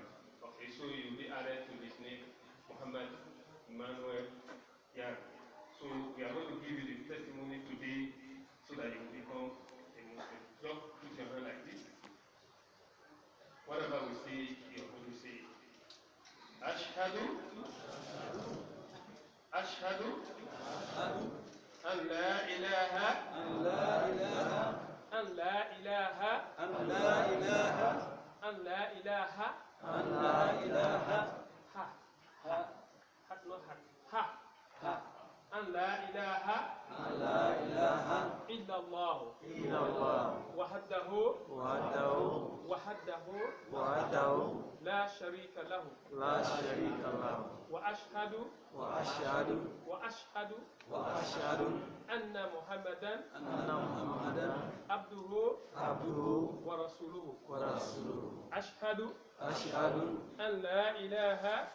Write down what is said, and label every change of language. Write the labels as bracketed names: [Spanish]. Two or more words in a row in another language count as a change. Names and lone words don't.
[English] Okay, so you'll be added to this name, Muhammad Emmanuel. Yeah. So we are going to give you the testimony today so that you will become a Muslim. Just put your hand like this. Whatever we say, you're going to say. [Arabic] أشهد أن لا إله أن لا إله ها not ها أن لا إله إلا الله وحده لا شريك له وأشهد أن محمدا عبده ورسوله أشهد أن لا إله